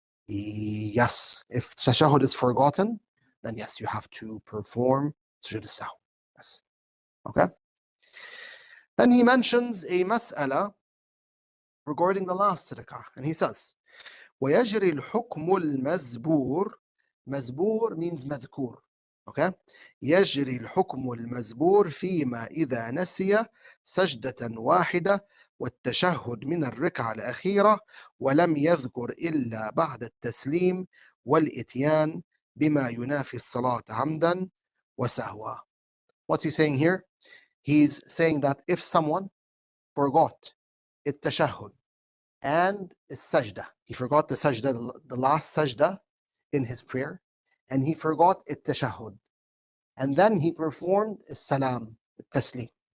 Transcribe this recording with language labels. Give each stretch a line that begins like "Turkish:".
English: Yes, if tashahhud is forgotten, then yes, you have to perform sujood al-sahw. Yes. Okay. Then he mentions a mas'ala regarding the last rak'ah, and he says,
Arabic: ويجري الحكم المزبور. مزبور means مذكور.
English: Okay?
Arabic: يجري الحكم المزبور فيما إذا نسي سجدة واحدة والتشهد من الركعة الأخيرة ولم يذكر إلا بعد التسليم والإتيان بما ينافي الصلاة عمدا وسهوا.
English: What's he saying here? He's saying that if someone forgot التشهد and sajda, he forgot the sajda, the last sajda in his prayer, and he forgot التشهد, and then he performed salam, taslim.